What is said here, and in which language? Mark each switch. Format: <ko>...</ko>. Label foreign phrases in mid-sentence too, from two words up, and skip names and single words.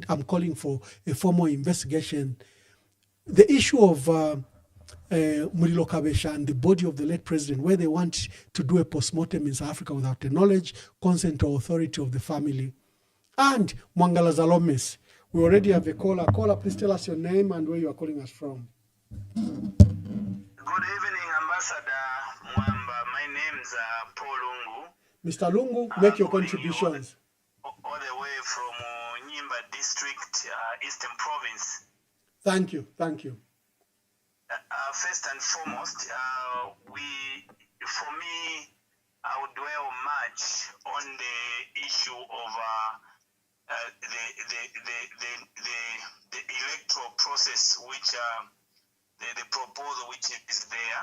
<en>I'm calling for a formal investigation. The issue of Murilo Kabesha and the body of the late president, where they want to do a postmortem in South Africa without the knowledge, consent, or authority of the family. And Mwangala Zalomes. We already have a caller. Caller, please tell us your name and where you are calling us from. Good evening, Ambassador Mwamba. My name's Paul Lungu. Mr. Lungu, make your contributions. All the way from Nyimba District, Eastern Province. Thank you, thank you. First and foremost, for me, I would dwell much on the issue of the electoral process, which the proposal which is there.</en>